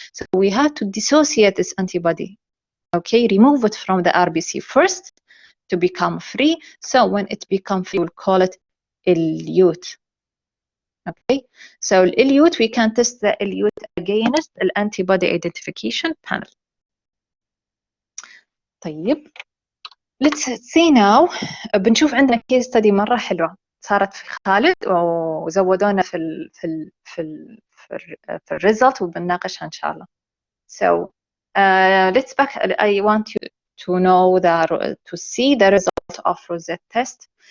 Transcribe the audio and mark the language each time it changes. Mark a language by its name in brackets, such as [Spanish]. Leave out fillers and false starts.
[English] So we have to dissociate this antibody. Okay, remove it from the RBC first to become free. So when it becomes free, we'll call it elute. Okay, so elute, we can test the elute against the antibody identification panel. طيب let's see now. [Arabic] بنشوف عندنا case study مرة حلوة صارت في خالد وزودونا في الريزلت وبنناقشها إن شاء الله. [English] So let's back. I want you to know to see the result of Rosette test.